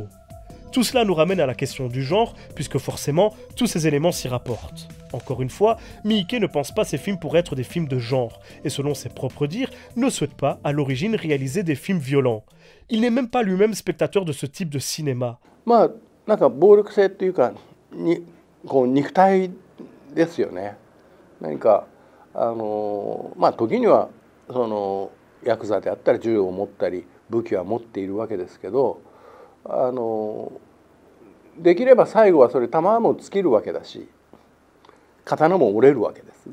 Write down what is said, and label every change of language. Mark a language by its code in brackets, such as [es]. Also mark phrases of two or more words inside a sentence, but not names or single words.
[fr] Tout cela nous ramène à la question du genre, puisque forcément, tous ces éléments s'y rapportent. Encore une fois, Miike ne pense pas ces films pour être des films de genre, et selon ses propres dires, ne souhaite pas, à l'origine, réaliser des films violents. Il n'est même pas lui-même spectateur de ce type de cinéma. [ja] まあなんか暴力性っていうかにこう肉体ですよね。何かまあ時にはそのヤクザであったり銃を持ったり武器は持っているわけですけど、できれば最後はそれ弾も尽きるわけだし刀も折れるわけです。